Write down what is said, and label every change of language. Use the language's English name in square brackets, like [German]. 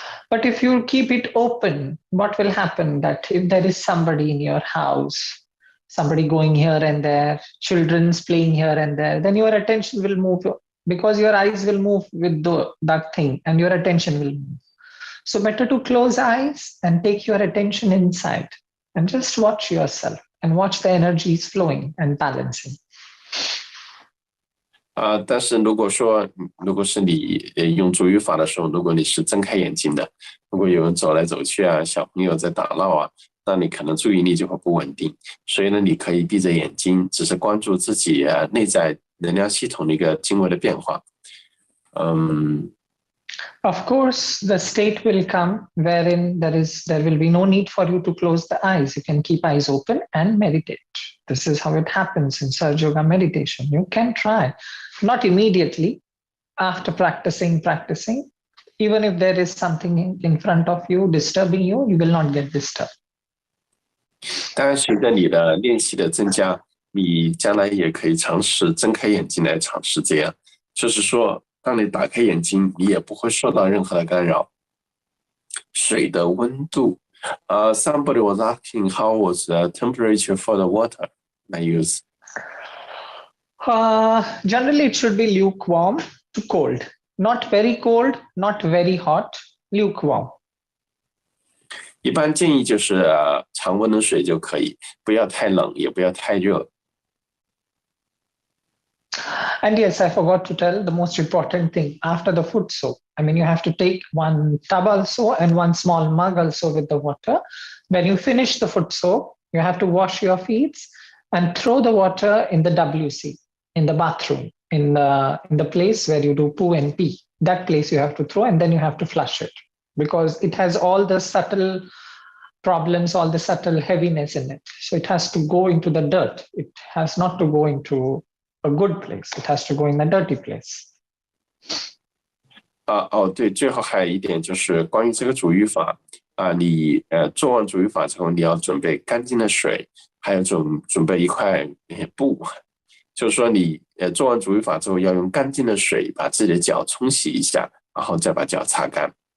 [English] But if you keep it open, what will happen? That if there is somebody in your house, somebody going here and there, children's playing here and there, then your attention will move because your eyes will move with that thing and your attention will move. So better to close eyes and take your attention inside and just watch yourself and watch the energies flowing and balancing. [Chinese] 但是如果是你用足浴法的时候，如果你是睁开眼睛的，如果有人走来走去啊，小朋友在打闹啊，那你可能注意力就会不稳定。所以呢，你可以闭着眼睛，只是关注自己内在能量系统的一个经纬的变化。 [English] Of course, the state will come wherein there will be no need for you to close the eyes. You can keep eyes open and meditate. This is how it happens in Surge Yoga meditation. You can try, not immediately, after practicing. Even if there is something in front of you disturbing you, you will not get disturbed. [Chinese] 当然，随着你的练习的增加，你将来也可以尝试睁开眼睛来尝试这样，就是说。当你打开眼睛，你也不会受到任何的干扰。水的温度， [English] somebody was asking how was the temperature for the water I use? Generally, it should be lukewarm to cold, not very cold, not very hot, lukewarm. [Chinese] 一般建议就是常温的水就可以，不要太冷，也不要太热。 [English] And yes, I forgot to tell the most important thing after the foot soak. I mean, you have to take one tub also and one small mug also with the water. When you finish the foot soak, you have to wash your feet and throw the water in the WC, in the bathroom, in the place where you do poo and pee. That place you have to throw and then you have to flush it because it has all the subtle problems, all the subtle heaviness in it. So it has to go into the dirt. It has not to go into a good place. It has to go in a dirty place. [Chinese] 对，最后还有一点就是关于这个足浴法你做完足浴法之后，你要准备干净的水，还有准备一块布，就是说你做完足浴法之后要用干净的水把自己的脚冲洗一下，然后再把脚擦干。